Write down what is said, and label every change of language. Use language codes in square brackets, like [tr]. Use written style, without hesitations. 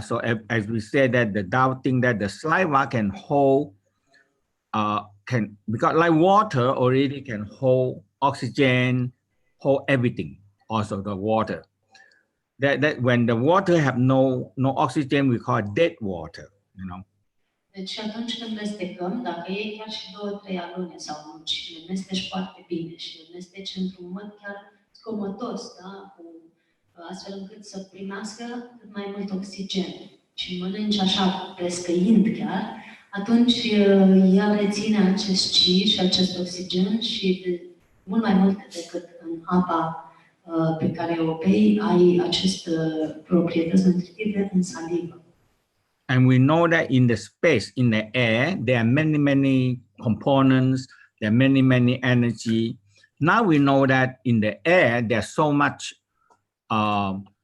[en] So as we said that the Tao think that the saliva can hold, because like water already can hold oxygen, hold everything. Also the water. That when the water have no oxygen, we call it dead water. You know. [ro] Deci atunci când mestecăm, dacă iei chiar și 2-3 alune sau nuci, le mesteci foarte bine și le mesteci într-un mod chiar zgomotos, da? Astfel încât să primească cât mai mult oxigen și mănânci așa, prescăind chiar, atunci ea reține acest qi și acest oxigen și mult mai mult decât în apa pe care o bei, ai aceste proprietăți nutritive în salivă. [en] And we know that in the space, in the air, there are many components, there are many energy. Now we know that in the air, there's so much power.